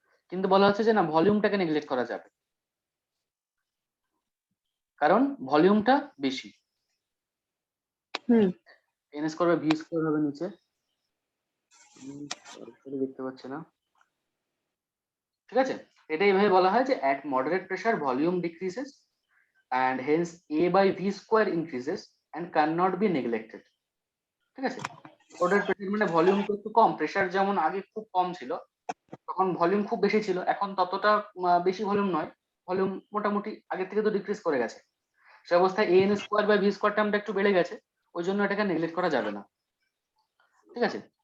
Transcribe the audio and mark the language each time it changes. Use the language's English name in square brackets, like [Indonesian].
[Bangla] কিন্তু বলা হচ্ছে যে না, ভলিউমটাকে নেগলেক্ট করা যাবে, কারণ ভলিউমটা বেশি। হুম N square by V square হবে নিচে, দেখতে পাচ্ছি না, ঠিক আছে? এটা এইভাবে বলা হয় যে [English] at moderate pressure volume decreases and hence a by v square increases and cannot be neglected। [Bangla] ঠিক আছে, মডারেট প্রেসার মানে ভলিউম তো একটু কম, প্রেসার যেমন আগে খুব কম ছিল তখন ভলিউম খুব বেশি ছিল, এখন ততটা বেশি ভলিউম নয়, ভলিউম মোটামুটি আগের থেকে তো ডিক্রিজ করে গেছে, সে অবস্থায় N square by V square টার্মটা একটু বেড়ে গেছে, ওই জন্য এটাকে নেগলেক্ট করা যাবে না, ঠিক আছে?